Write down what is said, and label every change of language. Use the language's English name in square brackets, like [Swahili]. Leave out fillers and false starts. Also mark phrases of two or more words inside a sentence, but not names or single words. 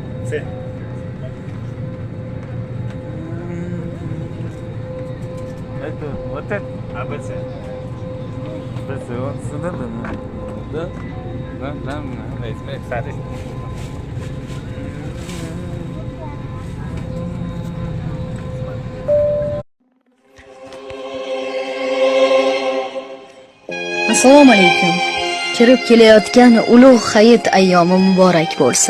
[Uzbek] Sen. [Russian] Это вот это. ABC. Biz вот сюда да. Да, кстати. [Uzbek] Assalomu alaykum. Kirib kelayotgan ulug' hayit ayyomi muborak bo'lsin.